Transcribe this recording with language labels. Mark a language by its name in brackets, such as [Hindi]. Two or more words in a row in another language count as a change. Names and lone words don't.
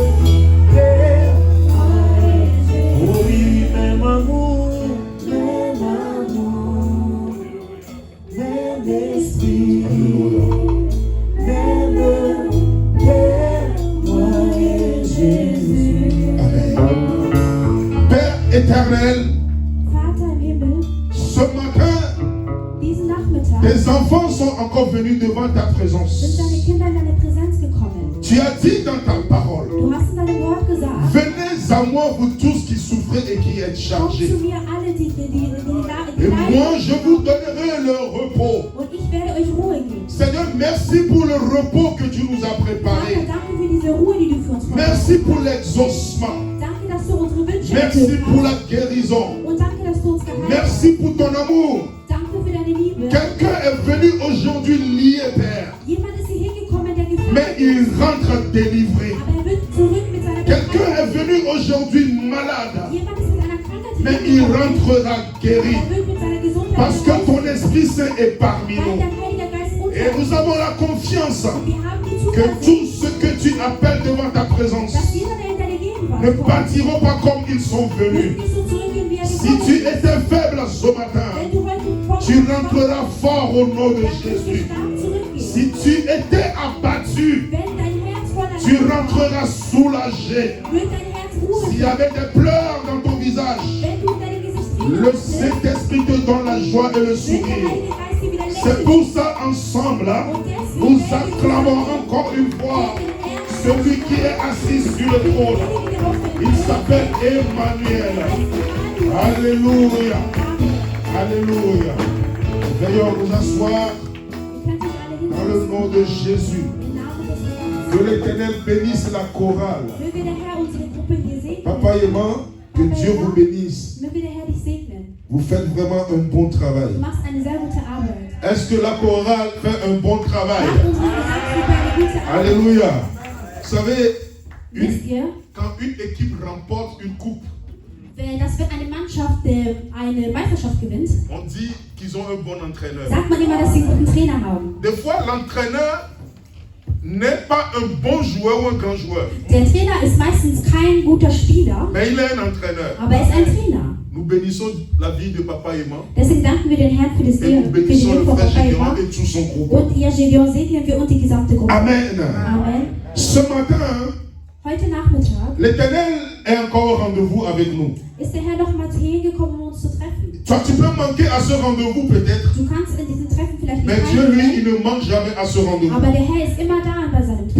[French] oh oui, même amour, même esprit, même moi et Jésus. Amen. Père éternel, [German] Vater im Himmel, [French] ce matin, [German] diesen Nachmittag [French] tes enfants sont encore venus devant ta [German] sind [French] présence. [German] deine Kinder in deine Präsenz gekommen. [French] Tu as dit dans ta parole, [German] Du hast in deinem Wort gesagt, [French] venez à moi, vous tous qui frustrés et qui êtes [German] Kommt [French] chargés. [German] zu mir alle, die [French] Et [German] leiden. [French] moi, je vous donnerai le repos. [German] Und ich werde euch Ruhe geben. [French] Seigneur, merci pour le repos que tu nous as [German] Vater, [French] préparé. [German] danke für diese Ruhe, die du für uns [French] Merci [German] vorbereitet [French] pour [German] hast. [French] l'exaucement. [German] Danke, dass du unsere Wünsche [French] Merci [German] erfüllt [French] pour [German] hast. [French] la guérison. [German] Und danke, dass du uns geheilt hast. [French] Merci pour ton amour. [German] Danke für deine Liebe. [French] Quelqu'un est venu aujourd'hui lié, Père, [German] Jemand ist hier hingekommen, der [French] mais [German] gefangen [French] il [German] ist. [French] rentre délivré. [German] Aber er wird zurück mit seiner [French] Quelqu'un [German] Befreiung. [French] est venu aujourd'hui malade, [German] Jemand ist mit einer Krankheit [French] mais il [German] hingekommen. [French] rentrera guéri. [German] Er wird mit seiner Gesundheit [French] Parce que [German] zurück, [French] ton Esprit Saint est parmi [German] weil [French] nous. [German] der Heilige Geist unter [French] Et [German] uns [French] nous [German] ist. [French] avons la confiance [German] Wir haben die [French] que [German] Zuversicht, [French] tout ce que tu appelles devant ta présence [German] dass jeder, der hinter der Gegenwart [French] ne [German] kommt, [French] partiront pas comme ils sont [German] wird [French] venus. [German] nicht so zurückgehen, wie er [French] Si [German] gekommen [French] tu [German] ist. [French] étais faible ce matin, [German] Wenn du heute vorne [French] tu rentreras fort au nom de [German] dann wirst du [French] Jésus. [German] stark zurückgehen. [French] Si tu étais abattu, [German] Wenn dein Herz voller [French] tu [German] Leid war, [French] rentreras soulagé. [German] wird dein Herz Ruhe [French] S'il y avait des pleurs dans ton visage, [German] Wenn du deine [French] le [German] Gesichtszüge [French] Saint-Esprit te donne la joie et le [German] wird der [French] sourire. [German] Heilige Geist dir wieder [French] C'est [German] lächeln. [French] pour ça, ensemble, [German] Und deswegen [French] nous [German] werden wir [French] acclamons encore une fois celui qui est assis sur le trône. Il s'appelle Emmanuel. Alléluia. Alléluia. Veuillons nous asseoir dans le nom de Jésus. Que l'Éternel bénisse la chorale. [German] Möge der Herr unsere Gruppe hier segnen. [French] Papa et maman, que Dieu vous bénisse. [German] Möge der Herr dich segnen. [French] Vous faites vraiment un bon travail. [German] Du machst eine sehr gute Arbeit. [French] Est-ce que la chorale fait un bon travail? [German] Macht unsere Gesangsgruppe eine gute Arbeit. [French] Alléluia. Vous savez, [German] Wisst ihr, [French] quand une équipe remporte une coupe, [German] dass wenn eine Mannschaft eine Meisterschaft gewinnt, [French] on dit qu'ils ont un bon entraîneur. [German] sagt man immer, dass sie einen guten Trainer haben. [French] Des fois, l'entraîneur n'est pas un bon joueur ou un grand joueur, [German] Der Trainer ist meistens kein guter Spieler, [French] mais il est un entraîneur. [German] aber er ist ein Trainer. [French] Nous bénissons la vie de papa et maman [German] Deswegen danken wir den Herrn für das [French] et nous [German] Leben, für die [French] bénissons [German] Leben [French] le [German] von [French] frère [German] Papa [French] Gédéon [German] Eva. [French] et tout son groupe. [German] Und ihr Gedeon segnen wir und die gesamte Gruppe. [French] Amen. [German] Amen. [French] Ce matin, [German] Heute Nachmittag [French] l'Éternel est encore au rendez-vous avec nous. [German] ist der Herr noch mal hierher gekommen, um uns zu treffen. [French] Toi, tu peux manquer à ce rendez-vous peut-être, [German] Du kannst in diesem Treffen vielleicht [French] mais [German] nicht [French] Dieu, lui, [German] teilnehmen, [French] il ne manque jamais à ce rendez-vous. [German] aber der Herr ist immer da bei seinem Treffen,